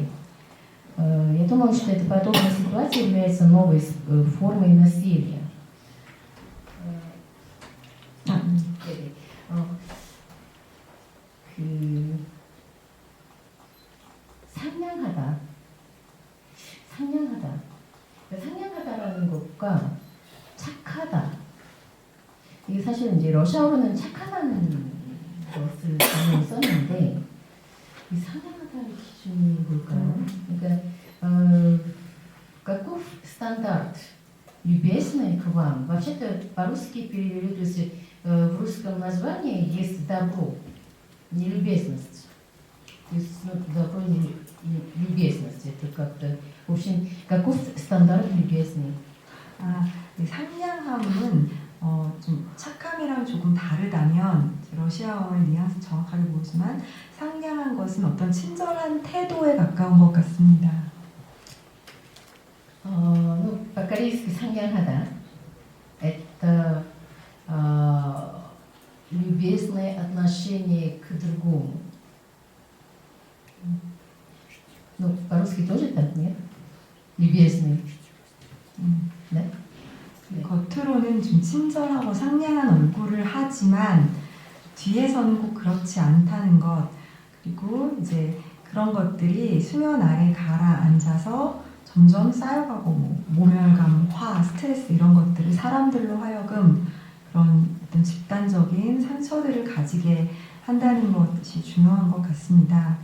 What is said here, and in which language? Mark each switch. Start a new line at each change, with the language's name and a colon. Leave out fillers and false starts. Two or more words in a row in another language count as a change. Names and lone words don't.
Russian: Я думаю, что эта подобная ситуация является новой формой насилия.
Korean: 상냥하다라는 것과 착하다. 이게 사실은 이제 러시아어로는 착하다는 것을 단어를 썼는데 이 상냥하다의 기준이 뭘까요?
Russian: 그러니까 каков стандарт любезный к вам? Вообще-то по-русски перевели, то есть в русском названии есть добро, не любезность. То есть добро, не любезность. Это как-то, в общем, каков стандарт любезный?
Korean: 상냥함은 좀 착함이랑 조금 다르다면 러시아어의 뉘앙스 정확하게 모르지만 상냥한 것은 어떤 친절한 태도에 가까운 것 같습니다.
Russian: По-корейски 상냥하다 – это любезное отношение к другому. По-русски тоже так, нет? Любезный. Да?
Korean: 겉으로는 좀 친절하고 상냥한 얼굴을 하지만 뒤에서는 꼭 그렇지 않다는 것, 그리고 이제 그런 것들이 수면 아래 가라앉아서 점점 쌓여가고 모멸감, 화, 스트레스 이런 것들을 사람들로 하여금 그런 어떤 집단적인 상처들을 가지게 한다는 것이 중요한 것 같습니다.